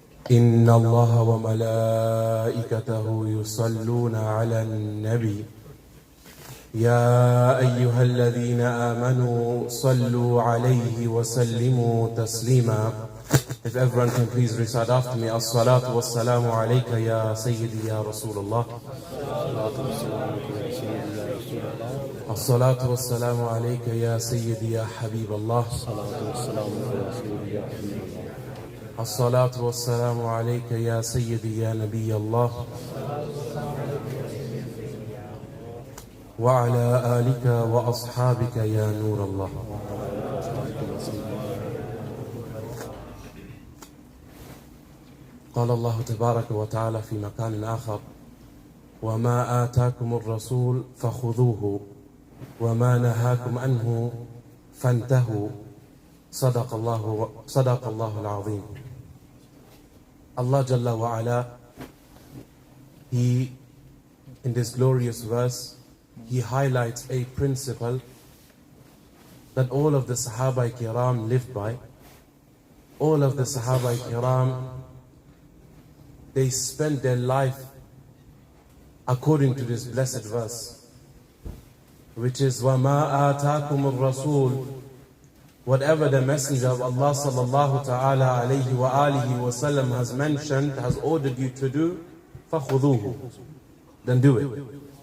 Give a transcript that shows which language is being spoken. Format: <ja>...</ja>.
<ar>إن الله وملائكته يصلون على النبي يا أيها الذين آمنوا صلوا عليه وسلموا تسليما.</ar> <en>If everyone can please recite after me</en> <ar>الصلاة والسلام عليك يا سيدي يا رسول الله. الصلاة والسلام عليك يا سيدي يا حبيب الله. الصلاة والسلام عليك يا سيدي يا نبي الله وعلى آلك وأصحابك يا نور الله. قال الله تبارك وتعالى في مكان آخر وما آتاكم الرسول فخذوه وما نهاكم عنه فانتهوا صدق الله العظيم.</ar> <en>Allah Jalla wa Ala, He, in this glorious verse, He highlights a principle that all of the Sahaba Kiram lived by. All of the Sahaba Kiram, they spent their life according to this blessed verse, which is</en> <ar>وَمَا آتَاكُمُ الرَّسُولُ,</ar> <en>whatever the Messenger of Allah sallallahu ta'ala alayhi wa alihi wa sallam has mentioned, has ordered you to do,</en> <ar>فَخُذُوهُ,</ar> <en>then do it.</en>